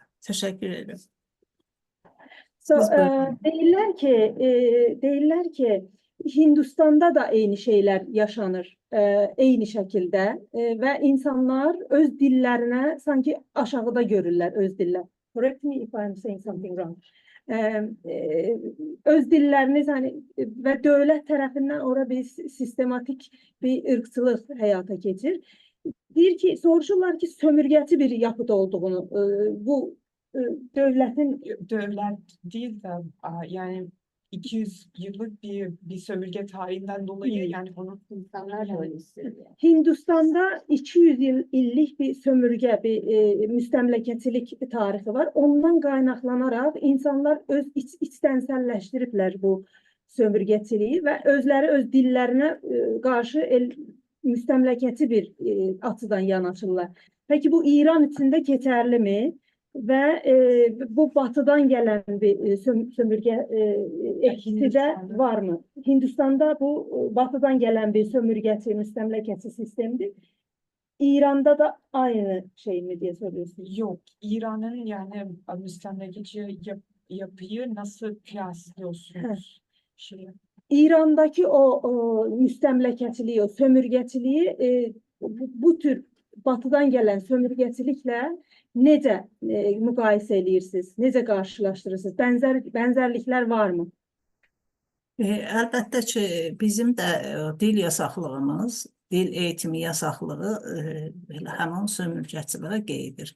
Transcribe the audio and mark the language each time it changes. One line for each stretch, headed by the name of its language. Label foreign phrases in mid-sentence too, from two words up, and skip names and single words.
Azerbaijani: Təşəkkür
Turkish: ederim.
Azerbaijani: Deyirlər ki, Hindistan'da da eyni şeyler yaşanır, eyni şəkildə və insanlar öz dillərinə sanki aşağıda görürlər öz dillər.
English: Correct me if I'm saying something wrong.
Azerbaijani: Öz dilləriniz və dövlət tərəfindən ora bir sistematik bir ırkçılıq həyata keçir. Deyir ki, soruşurlar ki, sömürgəçi bir yapıda olduğunu, bu devletin...
Turkish: Devlet değil de yani 200 yıllık bir sömürge tarihinden dolayı yani onu insanlar da öyle hissediyor.
Azerbaijani: Hindistan'da 200 illik bir sömürge, bir müstəmləkəçilik tarihi var. Ondan qaynaqlanaraq insanlar öz içtənsəlləşdiriblər bu sömürgəçiliyi və özləri öz dillərinə qarşı müstəmləkəçi bir açıdan yanaşırlar.
Turkish: Peki bu İran içində keçərli mi?
Azerbaijani: Və bu batıdan gələn bir sömürgə etkisi də varmı? Hindistan'da bu batıdan gələn bir sömürgəçi, müstəmləkəçi sistemdir.
Turkish: İran'da da aynı şey mi diye soruyorsunuz? Yok, İran'ın yani
Azerbaijani: müstəmləkəçi yapıyı
Turkish: nasıl kıyaslıyorsunuz?
Azerbaijani: İran'daki o müstəmləkəçiliyi, o sömürgəçiliyi bu tür batıdan gələn sömürgəçiliklə necə müqayisə edirsiniz? Necə qarşılaşdırırsınız? Bənzərliklər varmı? Əlbəttə ki, bizim də dil yasaqlığımız, dil eğitimi yasaqlığı həmin sömürgəçiliyə qeydir.